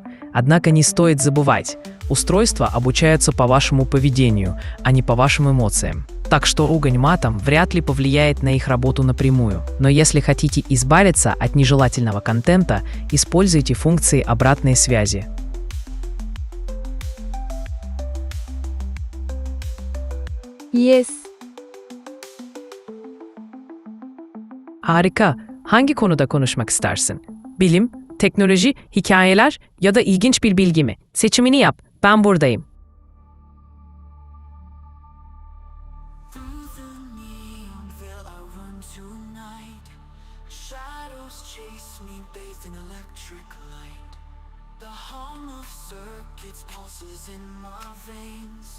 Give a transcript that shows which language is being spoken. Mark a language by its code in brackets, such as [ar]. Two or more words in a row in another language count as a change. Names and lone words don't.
[ru] Однако не стоит забывать, устройства обучаются по вашему поведению, а не по вашим эмоциям. Так что ругань матом вряд ли повлияет на их работу напрямую. Но если хотите избавиться от нежелательного контента, используйте функции обратной связи. [en] Yes. [tr] Harika. Hangi konuda konuşmak istersin? Bilim, teknoloji, hikayeler ya da ilginç bir bilgi mi? Seçimini yap. Ben buradayım. [en] Through the neon veil I run tonight. Shadows chase me bathed in electric light. The hum of circuits pulses in my veins.